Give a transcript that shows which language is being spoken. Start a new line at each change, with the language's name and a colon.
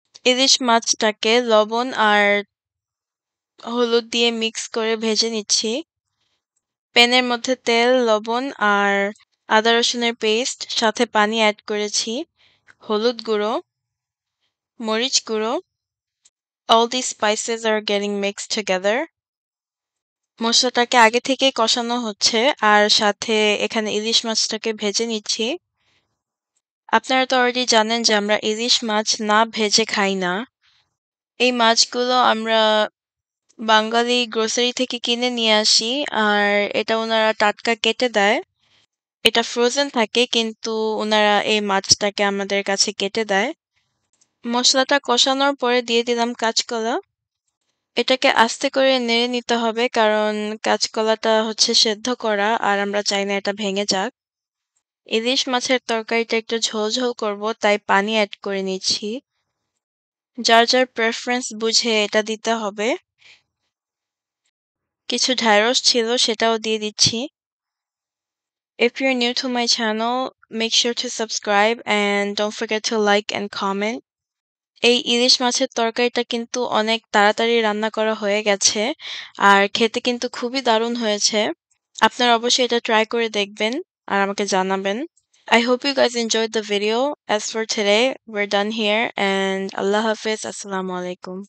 Bangla: ইলিশ মাছটাকে লবণ আর হলুদ দিয়ে মিক্স করে ভেজে নিচ্ছি। প্যানের মধ্যে তেল, লবণ আর আদা রসুনের পেস্ট সাথে পানি অ্যাড করেছি, হলুদ গুঁড়ো, মরিচ গুঁড়ো।
English: All these spices are getting mixed together.
Bangla: মসলাটাকে আগে থেকেই কষানো হচ্ছে আর সাথে এখানে ইলিশ মাছটাকে ভেজে নিচ্ছি। আপনারা তো অলরেডি জানেন যে আমরা ইলিশ মাছ না ভেজে খাই না। এই মাছগুলো আমরা বাঙালি গ্রোসারি থেকে কিনে নিয়ে আসি আর এটা ওনারা টাটকা কেটে দেয়। এটা ফ্রোজেন থাকে কিন্তু ওনারা এই মাছটাকে আমাদের কাছে কেটে দেয়। মসলাটা কষানোর পরে দিয়ে দিলাম কাঁচকলা। এটাকে আস্তে করে নেড়ে নিতে হবে কারণ কাঁচকলাটা হচ্ছে সেদ্ধ করা আর আমরা চাই না এটা ভেঙে যাক। ইলিশ মাছের তরকারিটা একটু ঝোল ঝোল করব তাই পানি অ্যাড করে নিচ্ছি। যার যার প্রেফারেন্স বুঝে এটা দিতে হবে। কিছু ঢ্যাঁড়স ছিল সেটাও দিয়ে দিচ্ছি।
English: If you're new to my channel, make sure to subscribe and don't forget to like and comment.
Bangla: এই ইলিশ মাছের তরকারিটা কিন্তু অনেক তাড়াতাড়ি রান্না করা হয়ে গেছে আর খেতে কিন্তু খুবই দারুণ হয়েছে। আপনারা অবশ্যই এটা ট্রাই করে দেখবেন আর আমাকে জানাবেন।
English: I hope you guys enjoyed the video. As for today, we're done here and Allah Hafiz. Assalamu alaikum.